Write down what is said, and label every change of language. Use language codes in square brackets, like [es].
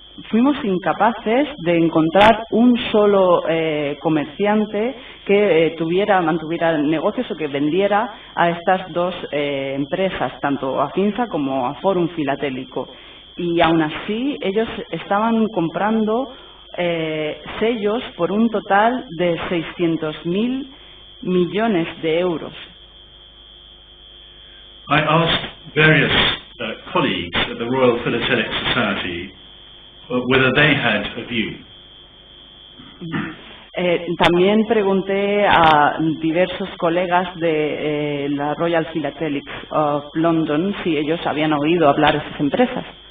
[es] Fuimos incapaces de encontrar un solo comerciante que mantuviera negocios o que vendiera a estas dos empresas, tanto a Afinsa como a Fórum Filatélico. Y aún así, ellos estaban comprando sellos por un total de 600.000 millones de euros. [en] I asked various colleagues at the Royal Philatelic Society whether they had a view. [es] También pregunté a diversos colegas de la Royal Philatelic of London si ellos habían oído hablar de esas empresas.